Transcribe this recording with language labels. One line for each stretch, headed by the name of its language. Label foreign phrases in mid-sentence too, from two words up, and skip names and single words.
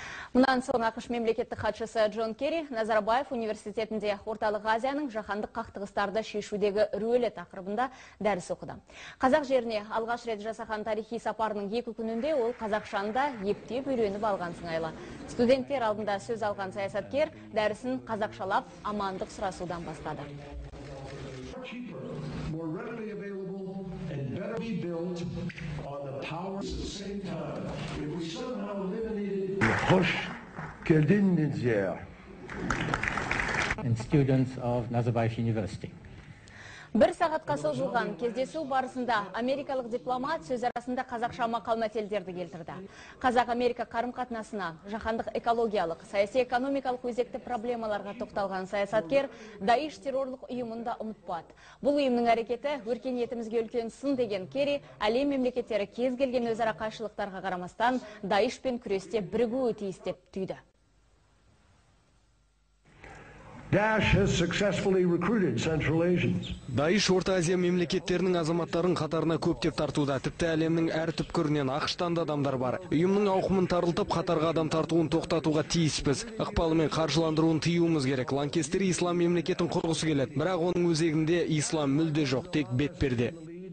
Kazakh: Мұнан соң ақш мемлекеттік хатшысы Джон Керри Назарбаев университетінде орталық Азияның жаһандық қақтығыстарды шешудегі рөлі тақырыбында дәріс оқыды. Қазақ жеріне алғаш рет жасаған тарихи сапарының 2 күнінде ол қазақшаны да ептеп үйреніп алған сыңайлы. Студенттер алдында сөз алған саясаткер дәрісін қазақшалап амандық сұрасудан бастады.
Turkish: Hoş geldiniz ya.
English: And students of Nazarbayev University.
Kazakh: Бір сағатқа созылған кездесу барысында америкалық дипломат сөз арасында қазақша мақал-мәтелдерді келтірді. Қазақ-Америка қарым-қатынасына, жаһандық экологиялық, саяси-экономикалық өзекті проблемаларға тоқталған саясаткер Даиш террорлық ұйымында ұмытпады. Бұл ұйымның әрекеті өркениетімізге үлкен сын деген Керри, әлем мемлекеттері кез келген өзара қайшылықтарға қарамастан Даишпен күресте бірігуі тиіс деп түйді.
English: Daesh has successfully recruited Central Asians.
Kazakh: Даиш Орта Азия мемлекеттерінің азаматтарын қатарына көптеп тартуда. Тіпті әлемнің әр түпкірінен ақштан да адамдар бар. Ұйымның ауқымын тарылтып, қатарға адам тартуын тоқтатуға тиіспіз. Ықпалымен қаржыландыруын тыюымыз керек. Ланкестер ислам мемлекетін құрғысы келеді. Бірақ оның өзегінде ислам мүлде жоқ, тек бетперде.